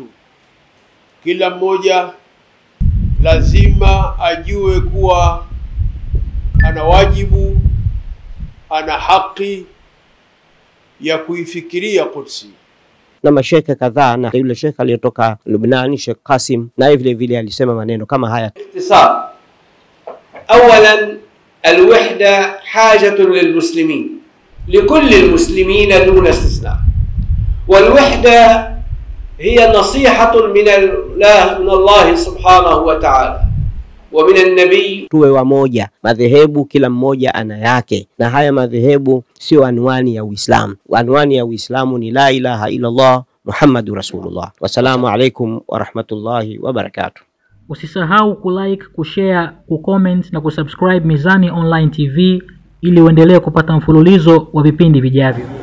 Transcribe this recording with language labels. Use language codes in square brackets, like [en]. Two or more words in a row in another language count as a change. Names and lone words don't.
[sw] Kila mmoja lazima ajue kuwa ana wajibu, ana haki ya kuifikiria Kudsi. Na mashekhe kadhaa, na yule shekhe aliyotoka Lebanon, Sheikh Qasim, na vile vile alisema maneno kama haya. Ikhtisar. [ar] أولاً الوحدة حاجة للمسلمين، لكل المسلمين دون استثناء، والوحدة هي نصيحة من الله سبحانه وتعالى ومن النبي. [sw] Tuwe wamoja, madhehebu kila mmoja ana yake, na haya madhehebu sio anwani ya Uislamu. Anwani ya Uislamu ni [ar] لا إله إلا الله محمد رسول الله. والسلام عليكم ورحمة الله وبركاته. [sw] Usisahau kulike, kushare, kucomment na kusubscribe Mizani Online TV ili uendelee kupata mfululizo wa vipindi vijavyo.